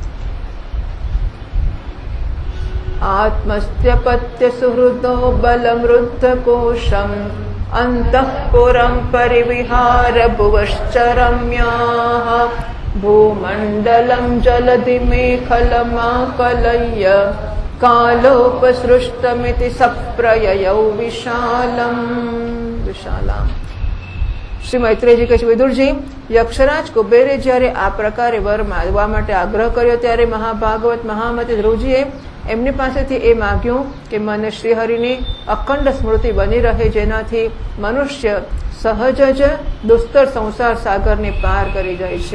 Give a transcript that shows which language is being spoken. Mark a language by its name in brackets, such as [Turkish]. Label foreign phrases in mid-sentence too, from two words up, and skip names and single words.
[Sanskrit] आत्मस्त्यपत्य सुहृदो बलमृद्धकोशम् अन्तःपुरं परिविहार भुवश्चरम्याः भूमण्डलं जलधिमेखलमाकलय्य कालोपसृष्टमिति सप्रययौ विशालाम्। [Gujarati] શ્રી મૈત્રેયજી કહે છે, વિદુરજી, યક્ષરાજ કુબેરે જ્યારે આ પ્રકારે વર માગવા માટે આગ્રહ કર્યો ત્યારે મહાભાગવત મહામતી ધ્રુવજીએ એમની પાસેથી એ માગ્યું કે મને શ્રીહરિની અખંડ સ્મૃતિ બની રહે, જેનાથી મનુષ્ય સહજ જ દુસ્તર સંસાર સાગરને પાર કરી જાય છે.